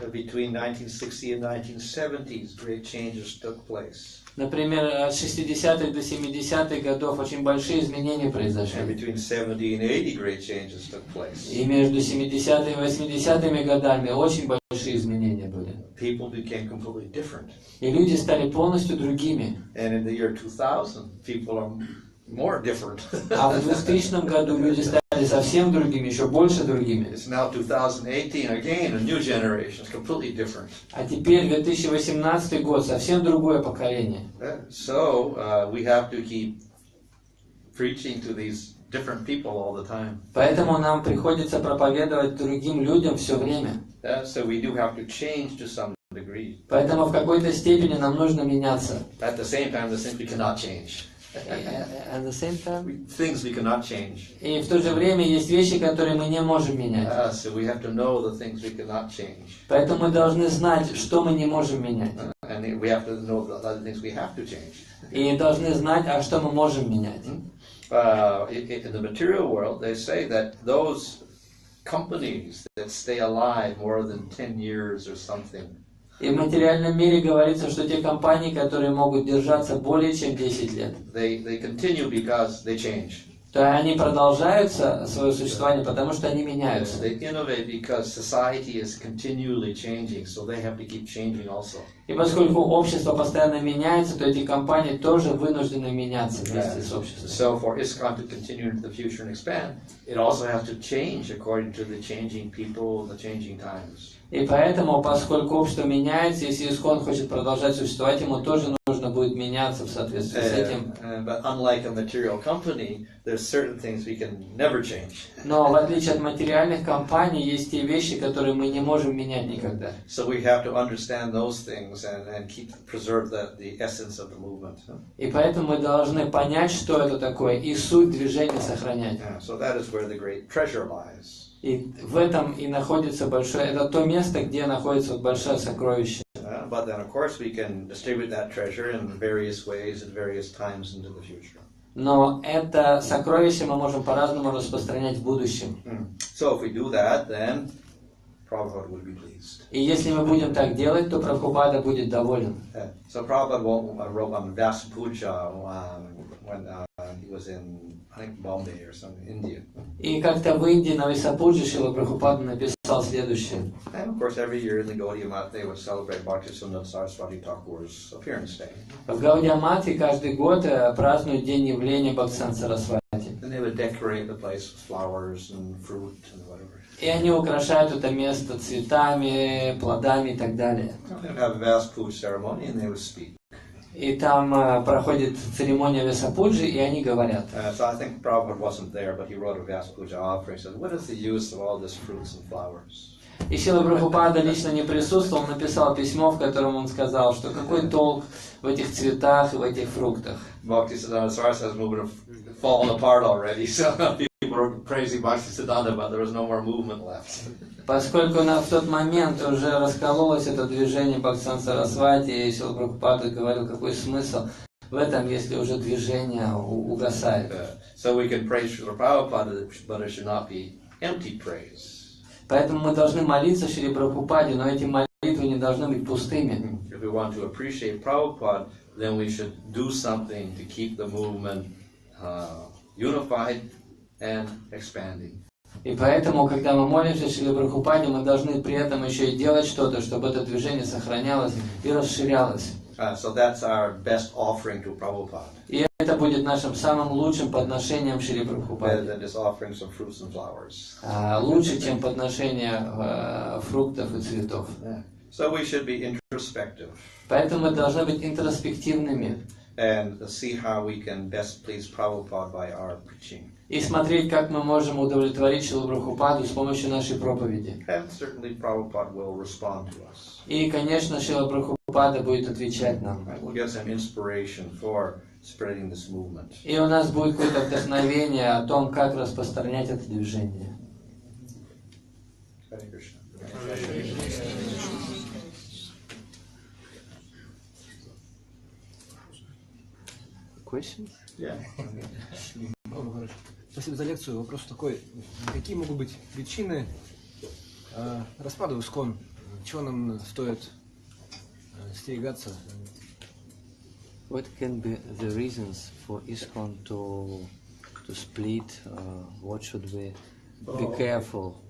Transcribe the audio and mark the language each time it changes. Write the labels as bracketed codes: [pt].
[en] Between 1960 and 1970s, great changes took place. [ru] Например, от 60-х до 70-х годов очень большие изменения произошли. [en] And between 70 and 80, great changes took place. [ru] И между 70-ми и 80-ми годами очень большие изменения были. [en] People became completely different. [ru] И люди стали полностью другими. [en] And in the year 2000, people are more different. [ru] А в 2000 году люди стали совсем другими, еще больше другими. [en] It's now 2018, again, a new generation. It's completely different. [ru] А теперь 2018 год, совсем другое поколение. [en] So we have to keep preaching to these different people all the time. [ru] Поэтому нам приходится проповедовать другим людям все время. [en] So we do have to change to some degree. [ru] Поэтому в какой-то степени нам нужно меняться. [en] At the same time, the things we cannot change. At the same time. Things we cannot change. [ru] И в то же время есть вещи, которые мы не можем менять. [en] So we have to know the things we cannot change. [ru] Поэтому мы должны знать, что мы не можем менять. [en] And we have to know the other things we have to change. [ru] И должны знать, а что мы можем менять. [en] In the material world, they say that those companies that stay alive more than 10 years or something. [ru] И в материальном мире говорится, что те компании, которые могут держаться более чем 10 лет, [en] They continue because they change. [ru] то они продолжают свое существование, потому что они меняются. [en] They innovate because society is continually changing, so they have to keep changing also. [ru] И поскольку общество постоянно меняется, то эти компании тоже вынуждены меняться вместе с обществом. [en] So for ISKCON to continue into the future and expand, it also has to change according to the changing people, the changing times. [ru] И поэтому, поскольку общество меняется, если ИСККОН хочет продолжать существовать, ему тоже нужно будет меняться в соответствии с этим. [en] But unlike a material company, there's certain things we can never change. [ru] Но в отличие от материальных компаний, есть те вещи, которые мы не можем менять никогда. [en] So we have to understand those things and preserve the essence of the movement. [ru] И поэтому мы должны понять, что это такое, и суть движения сохранять. [en] So that is where the great treasure lies. [ru] И в этом и находится большое, это то место, где находится большое сокровище. [en] But then, of course, we can distribute that treasure in various ways at various times into the future. [ru] Но это сокровище мы можем по-разному распространять в будущем. [en] So if we do that, then Prabhupada will be pleased. [ru] И если мы будем так делать, то Прабхупада будет доволен. [en] So Prabhupada wrote on Vyasa Puja when he was in, I think, Bombay or something, India. [ru] И как-то в Индии на Висапуджи Шрила Прабхупада написал следующее. [en] And of course, every year in the Gaudiya Math they would celebrate Bhaktisinoda Saraswati Thakur's appearance day. [ru] В Гаудия Мате каждый год празднуют День явления Бхактисинада Сарасвати. [en] And they would decorate the place with flowers and fruit and whatever. [ru] И они украшают это место цветами, плодами и так далее. [en] They would have a Vyasa Puja ceremony and they would speak. [ru] И там проходит церемония Висапуджи, и они говорят. [en] So I think Prabhupada wasn't there, but he wrote a Vyasa Puja offering. He said, "What is the use of all this fruits and flowers?" [ru] И Шрила Прабхупада лично не присутствовал, написал письмо, в котором он сказал, что какой толк в этих цветах и в этих фруктах. [en] Bhaktisiddhanta Saraswati's movement had fallen apart already, so people were praising Bhaktisiddhanta, but there was no more movement left. [ru] Поскольку в тот момент уже раскололось это движение Бхактисинада Сарасвати, и Шрила Прабхупада говорил, какой смысл в этом, если уже движение угасает. [en] So we can praise Srila Prabhupada, but it should not be empty praise. [ru] Поэтому мы должны молиться Шриле Прабхупаде, но эти молитвы не должны быть пустыми. [en] If we want to appreciate Prabhupada, then we should do something to keep the movement unified and expanding. [ru] И поэтому, когда мы молимся Шриле Прабхупаде, мы должны при этом еще и делать что-то, чтобы это движение сохранялось и расширялось. [en] So that's our best offering to Prabhupada. [ru] И это будет нашим самым лучшим подношением Шриле Прабхупаде. [en] Than just offering some fruits and flowers. [ru] Лучше, чем подношение фруктов и цветов. [en] So we should be introspective. [ru] Поэтому мы должны быть интроспективными. [en] And see how we can best please Prabhupada by our preaching. [ru] И смотреть, как мы можем удовлетворить Шрилу Прабхупаду с помощью нашей проповеди. [en] And certainly Prabhupada will respond to us. [ru] И, конечно, Шрила Прабхупада будет отвечать нам. [en] We'll get some inspiration for spreading this movement. [ru] И у нас будет какое-то вдохновение о том, как распространять это движение. [en] Hare Krishna. Questions? Yeah. [ru] Спасибо за лекцию. Вопрос такой. Какие могут быть причины распада ИСККОН? Чего нам стоит остерегаться? [en] What can be the reasons for ISKCON to split? What should we be careful?